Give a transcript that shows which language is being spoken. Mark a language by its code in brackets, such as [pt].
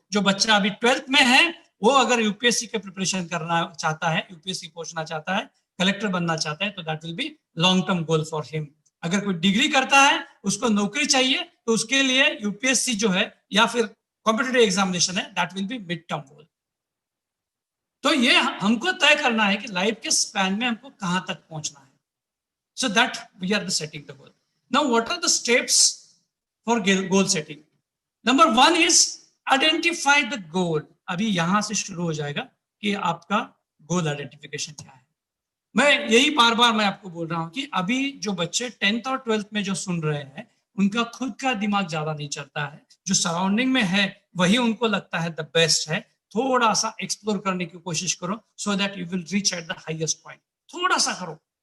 [hi] जो बच्चा अभी 12th में है वो अगर यूपीएससी के प्रिपरेशन करना चाहता है, यूपीएससी पहुंचना चाहता है, कलेक्टर बनना चाहता है, तो [en] That will be long term goal for him. [hi] अगर कोई डिग्री करता है, उसको नौकरी चाहिए, तो उसके लिए यूपीएससी जो है या फिर कॉम्पिटिटिव एग्जामिनेशन है, [en] That will be mid term goal. [hi] तो ये हमको तय करना है कि लाइफ के स्पैन में हमको कहां तक पहुंचना है. [en] So that we are the setting the goal. Now, what are the steps for goal setting? Number 1 is identify the goal. [hi] अभी यहां से शुरू हो जाएगा कि आपका गोल आइडेंटिफिकेशन क्या है. मैं यही बार बार मैं आपको बोल रहा हूं कि अभी जो बच्चे 10th और 12th में जो सुन रहे हैं, उनका खुद का दिमाग ज्यादा नहीं चलता है. जो सराउंडिंग में है वही उनको लगता है द बेस्ट है. थोड़ा सा एक्सप्लोर करने की कोशिश करो, [en] So that you will reach at the highest point. [hi] थोड़ा सा करो.